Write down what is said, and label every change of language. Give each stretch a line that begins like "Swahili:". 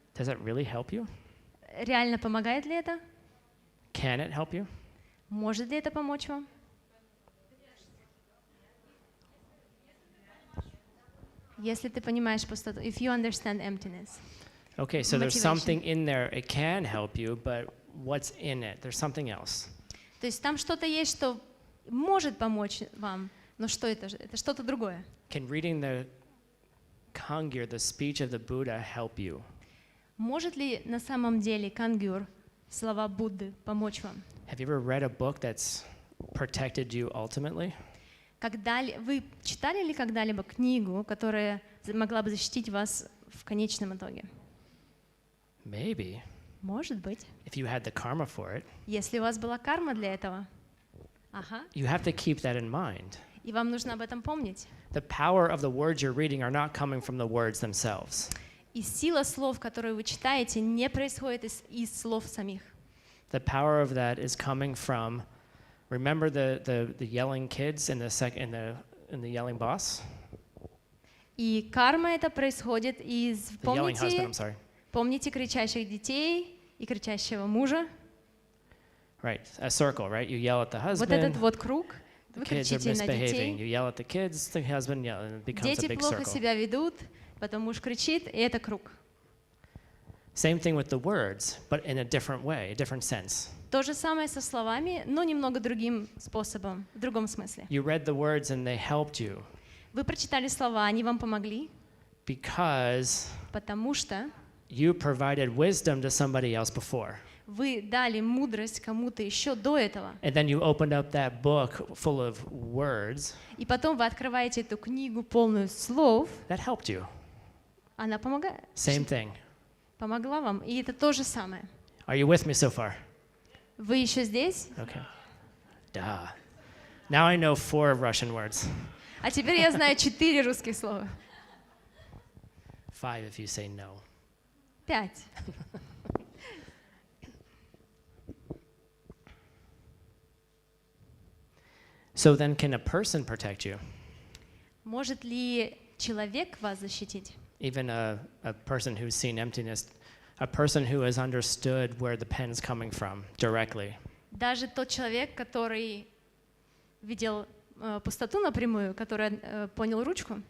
English: Does it really help you?
Russian: Реально помогает ли это?
English: Can it help you?
Russian: Может ли это помочь вам? Если ты понимаешь пустоту,
English: if you understand emptiness. Okay, so there's Motivation. something in there. It can help you, but what's in it? There's something else.
Russian: То есть там что-то есть, что может помочь вам, но что это? Это что-то другое.
English: Can reading the Kangyur, the speech of the Buddha, help you?
Russian: Может ли на самом деле кангюр, слова Будды, помочь вам?
English: Have you ever read a book that's protected you ultimately?
Russian: Вы читали ли когда-либо книгу, которая могла бы защитить вас в конечном итоге?
English: Maybe,
Russian: Может быть.
English: if you had the karma for it.
Russian: Если у вас была карма для этого. Ага.
English: You have to keep that in mind.
Russian: И вам нужно об этом помнить.
English: The power of the words you're reading are not coming from the words themselves.
Russian: И сила слов, которые вы читаете, не происходит из слов самих.
English: The power of that is coming from, remember the yelling kids and the yelling boss?
Russian: И карма это происходит из...
English: The yelling husband, I'm sorry.
Russian: Помните кричащих детей и кричащего мужа?
English: Right, a circle, right? You yell at the
Russian: Вот этот
English: husband,
Russian: вот круг.
English: the
Russian: Вы
English: kids are
Russian: кричите на
English: misbehaving. You
Russian: детей.
English: yell at the kids, the husband yells, and it becomes a
Russian: Дети
English: big
Russian: плохо
English: circle.
Russian: себя ведут, потом муж кричит, и это круг.
English: Same thing with the words, but in a different way, a different sense.
Russian: То же самое со словами, но немного другим способом, в другом смысле.
English: You read the words and they helped you,
Russian: Вы прочитали слова, они вам помогли,
English: Because
Russian: Потому что
English: you provided wisdom to somebody else before.
Russian: вы дали мудрость кому-то еще до этого.
English: And then you opened up that book full of words
Russian: И потом вы открываете эту книгу, полную слов,
English: that helped you.
Russian: она помогает.
English: Same thing.
Russian: Помогла вам, и это то же самое.
English: Are you with me so far?
Russian: Вы еще здесь?
English: Okay. Duh. Now I know 4 Russian words.
Russian: А теперь я знаю 4 русских слова.
English: 5 if you say no. 5. So then can a person protect you?
Russian: Может ли человек вас защитить?
English: Even a person who's seen emptiness, a person who has understood where the pen's coming from directly.
Russian: Даже тот человек, который видел пустоту напрямую, который понял ручку,